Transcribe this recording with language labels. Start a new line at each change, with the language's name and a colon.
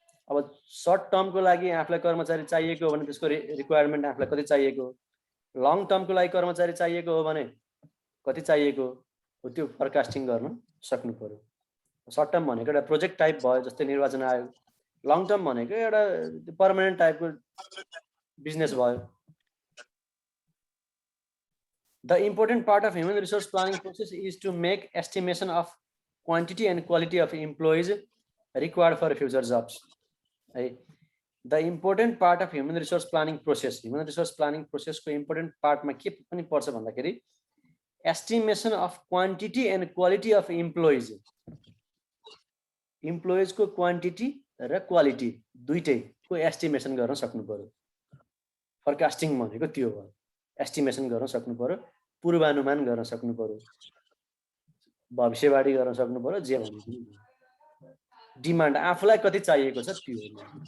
Nepali: अब सर्ट टर्मको लागि आफूलाई कर्मचारी चाहिएको हो भने त्यसको रिक्वायरमेन्ट आफूलाई कति चाहिएको, लङ टर्मको लागि कर्मचारी चाहिएको हो भने कति चाहिएको हो, त्यो फरकास्टिङ गर्न सक्नु पर्यो। सर्ट टर्म भनेको एउटा प्रोजेक्ट टाइप भयो, जस्तै निर्वाचन आयोग। लङ टर्म भनेको एउटा पर्मानेन्ट टाइपको बिजनेस भयो।
English: The important part of human resource planning process is to make estimation of quantity and quality of employees required for future jobs. The important part of human resource planning process
Nepali: को
English: important part
Nepali: मा के पनि पर्छ भन्दाखेरि
English: estimation of quantity and quality of employees.
Nepali: Employees को quantity र quality दुईटैको estimation गर्न सक्नु पर्यो। forecasting भनेको त्यो हो, estimation गर्न सक्नु पर्यो, पूर्वानुमान गर्न सक्नु पर्यो, भविष्यवाणी गर्न सक्नु पर्यो, जे भन्नु डिमान्ड आफूलाई कति चाहिएको छ त्यो हो।